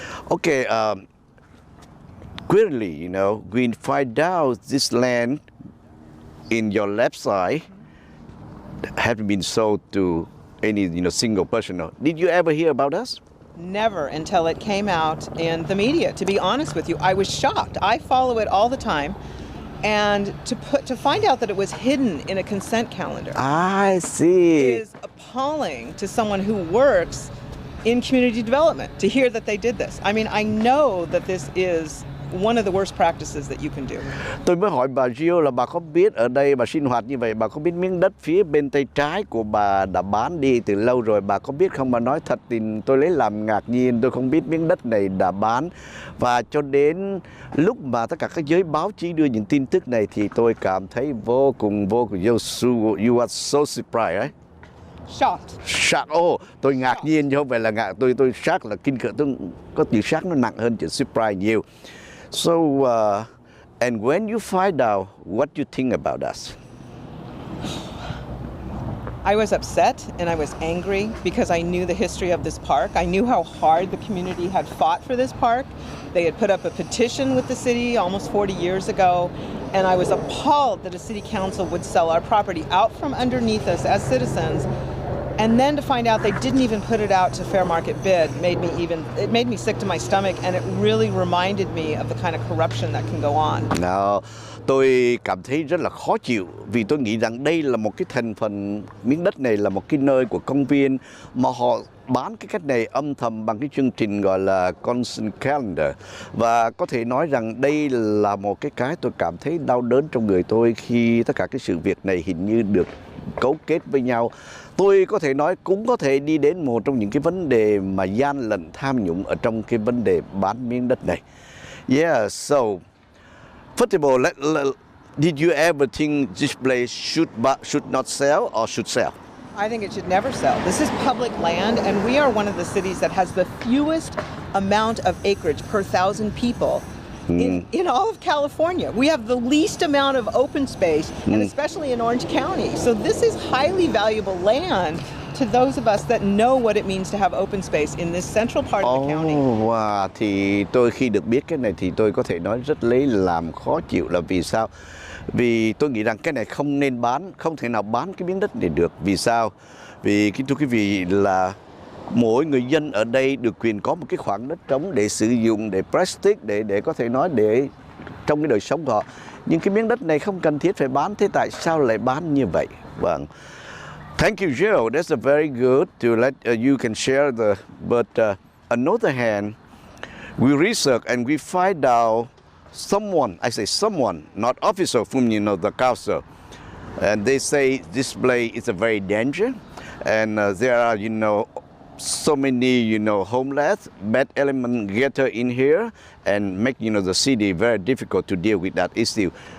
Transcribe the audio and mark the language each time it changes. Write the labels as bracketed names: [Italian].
[English] Okay, clearly, you know, we find out this land in your left side haven't been sold to any, you know, single person. Did you ever hear about us? Never until it came out in the media. To be honest with you, I was shocked. I follow it all the time, and to find out that it was hidden in a consent calendar. I see. Is appalling to someone who works in community development to hear that they did this. I mean, I know that this is one of the worst practices that you can do. [Vietnamese] Tôi mới hỏi bà Jill là bà có biết ở đây bà sinh hoạt như vậy, bà có biết miếng đất phía bên tay trái của bà đã bán đi từ lâu rồi, bà có biết không? Bà nói thật thì tôi lấy làm ngạc nhiên, tôi không biết miếng đất này đã bán. Và cho đến lúc mà tất cả các giới báo chí đưa những tin tức này thì tôi cảm thấy vô cùng [English] you are so surprised, right? Shocked. [Vietnamese] Tôi ngạc nhiên chứ không phải là ngạc, tôi shocked là kinh khủng, tôi có từ shocked nó nặng hơn chữ surprise nhiều. [English] So, and when you find out, what do you think about us? I was upset and I was angry because I knew the history of this park. I knew how hard the community had fought for this park. They had put up a petition with the city almost 40 years ago, and I was appalled that a city council would sell our property out from underneath us as citizens. And then to find out they didn't even put it out to fair market bid it made me sick to my stomach, and it really reminded me of the kind of corruption that can go on. [Vietnamese] Tôi cảm thấy rất là khó chịu vì tôi nghĩ rằng đây là một cái thành phần, miếng đất này là một cái nơi của công viên mà họ bán cái cách này âm thầm bằng cái chương trình gọi là consent calendar. Và có thể nói rằng đây là một cái tôi cảm thấy đau đớn trong người tôi khi tất cả cái sự việc này hình như được cấu kết với nhau. Tôi có thể nói cũng có thể đi đến một trong những cái vấn đề mà gian lận tham nhũng ở trong cái vấn đề bán miếng đất này. [English] Yeah, so first of all, did you ever think this place should not sell or should sell? I think it should never sell. This is public land, and we are one of the cities that has the fewest amount of acreage per 1,000 people in all of California. We have the least amount of open space, and especially in Orange County. So this is highly valuable land to those of us that know what it means to have open space in this central part of the county. [Vietnamese] Wow, thì tôi khi được biết cái này thì tôi có thể nói rất lấy làm khó chịu là vì sao? Vì tôi nghĩ rằng cái này không nên bán, không thể nào bán cái miếng đất này được. Vì sao? Vì thưa quý vị là mỗi người dân ở đây được quyền có một cái khoảng đất trống để sử dụng, để practice, để có thể nói để trong cái đời sống của họ. Nhưng cái miếng đất này không cần thiết phải bán, thế tại sao lại bán như vậy? Vâng. [English] Thank you, Joe. That's a very good to let you can share the. But on the other hand, we research and we find out someone. I say someone, not officer from the council, and they say this place is a very danger, and there are so many homeless, bad element gather in here and make the city very difficult to deal with that issue.